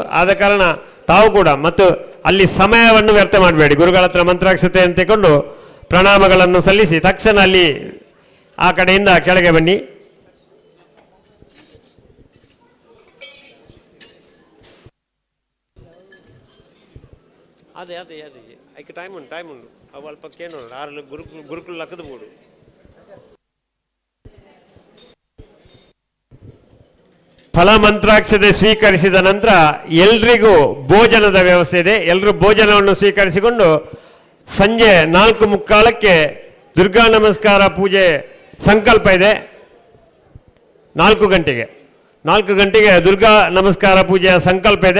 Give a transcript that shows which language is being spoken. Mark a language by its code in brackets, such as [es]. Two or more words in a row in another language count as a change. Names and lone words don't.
[kn] ಆದ ಕಾರಣ ತಾವು ಕೂಡ ಮತ್ತು ಅಲ್ಲಿ ಸಮಯವನ್ನು ವ್ಯರ್ಥ ಮಾಡಬೇಡಿ. ಗುರುಗಳ ಹತ್ರ ಮಂತ್ರಾಕ್ಷತೆಯನ್ನು ತಗೊಂಡು ಪ್ರಣಾಮಗಳನ್ನು ಸಲ್ಲಿಸಿ ತಕ್ಷಣ ಅಲ್ಲಿ ಆ ಕಡೆಯಿಂದ ಕೆಳಗೆ ಬನ್ನಿ. [tcy] ಅದೇ ಐಕೆ ಟೈಮ್ ಉಂಟು ಅವು ಅಲ್ಪಕ್ಕೇನು ಆರು ಗುರುಕುಲ ಲಕ್ಕದ ಬೋಡು. [kn] ಫಲ ಮಂತ್ರಾಕ್ಷತೆ ಸ್ವೀಕರಿಸಿದ ನಂತರ ಎಲ್ರಿಗೂ ಭೋಜನದ ವ್ಯವಸ್ಥೆ ಇದೆ. ಎಲ್ಲರೂ ಭೋಜನವನ್ನು ಸ್ವೀಕರಿಸಿಕೊಂಡು ಸಂಜೆ 4:45 ದುರ್ಗಾ ನಮಸ್ಕಾರ ಪೂಜೆ ಸಂಕಲ್ಪ ಇದೆ. 4 ಗಂಟೆಗೆ ದುರ್ಗಾ ನಮಸ್ಕಾರ ಪೂಜೆಯ ಸಂಕಲ್ಪ ಇದೆ.